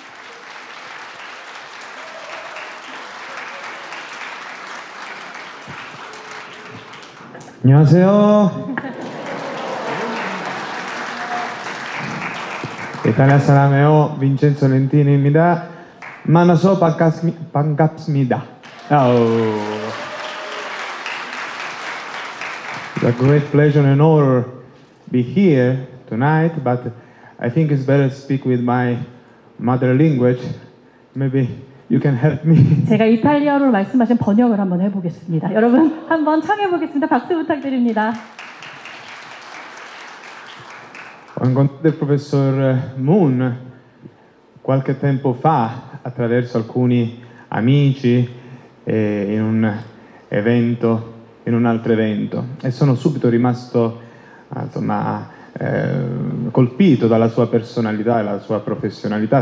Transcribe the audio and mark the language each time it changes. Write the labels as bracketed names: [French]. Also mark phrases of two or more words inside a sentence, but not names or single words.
[Korean] 안녕하세요. 이탈리아 사람이에요. 빈첸조 렌티니입니다. 만나서 반갑습니다. [English] It's a great pleasure and honor to be here tonight, but I think it's better to speak with my mother language. Maybe you can help me. [Korean] 제가 이탈리아어로 말씀하신 번역을 한번 해보겠습니다. 여러분 한번 청해보겠습니다. 박수 부탁드립니다. [Italian] Ho incontrato il professor Moon qualche tempo fa attraverso alcuni amici in un altro evento e sono subito rimasto colpito dalla sua personalità e dalla sua professionalità.